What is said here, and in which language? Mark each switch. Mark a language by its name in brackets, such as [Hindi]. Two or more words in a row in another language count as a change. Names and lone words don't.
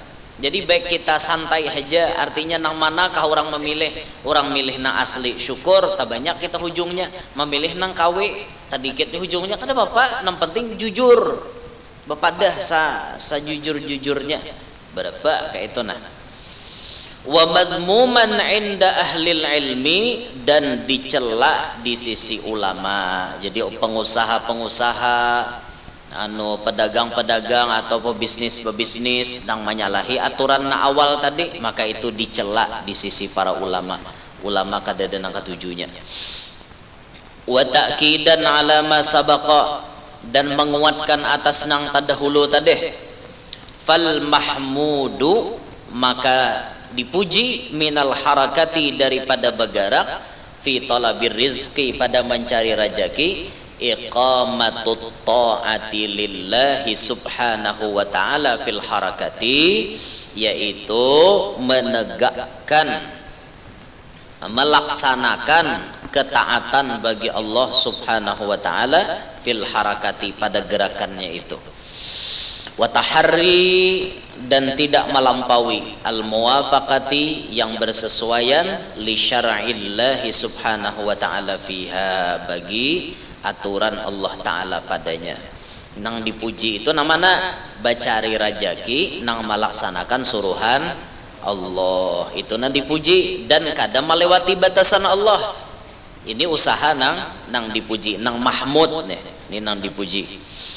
[Banjar] Jadi baik kita santai aja, artinya nang manakah orang memilih, orang milih nang asli syukur, tak banyak kita hujungnya, memilih nang KW tadikit di hujungnya kada apa, nang penting jujur, bepadah sajujur-jujurnya berapa kayak itu. Nah, [Arabic] wa madmuman inda ahlil ilmi, [Banjar] dan dicela di sisi ulama. Jadi pengusaha-pengusaha, pedagang-pedagang atau pebisnis nang menyalahi aturan na awal tadi, maka itu dicela di sisi para ulama kada ada nang ketujuhnya. [Arabic] Wa ta'kidan ala ma sabaqa, [Banjar] dan menguatkan atas nang terdahulu tadi. [Arabic] Fal mahmudu, [Banjar] maka dipuji, [Arabic] minal harakati, [Banjar] daripada bergerak, [Arabic] fi talabir rizqi, [Banjar] pada mencari rezeki, [Arabic] iqamatut ta'ati lillahi subhanahu wa ta'ala fil harakati, [Banjar] yaitu menegakkan, melaksanakan ketaatan bagi Allah [Arabic] subhanahu wa ta'ala fil harakati, [Banjar] pada gerakannya itu. [Arabic] Wa taharri, [Banjar] dan tidak melampaui [Arabic] al muwafaqati [Banjar] yang bersesuaian [Arabic] li syar'illahi subhanahu wa ta'ala fiha [Banjar] bagi aturan Allah taala padanya. Nang dipuji itu namanya bacari rajaki nang melaksanakan suruhan Allah itu nang dipuji dan kadang melewati batasan Allah. Ini usaha nang dipuji, nang mahmud nih, ini nang dipuji.